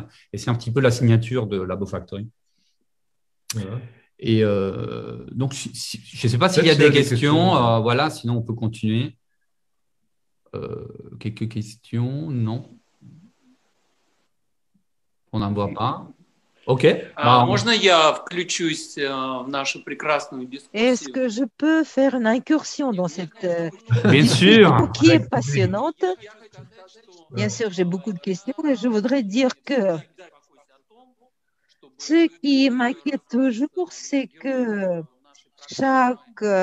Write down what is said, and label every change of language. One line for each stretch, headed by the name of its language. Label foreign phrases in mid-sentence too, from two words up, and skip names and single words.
French: Et c'est un petit peu la signature de Labo Factory. Voilà. Et donc, je ne sais pas s'il y a des questions. Voilà, sinon on peut continuer. Quelques questions? Non. On n'en voit pas. OK.
Russian: Можно я включусь в нашу прекрасную дискуссию?
French: Est-ce que je peux faire une incursion dans cette Bien sûr, qui est passionnante? Bien sûr, j'ai beaucoup de questions et je voudrais dire que ce qui m'inquiète toujours, c'est que chaque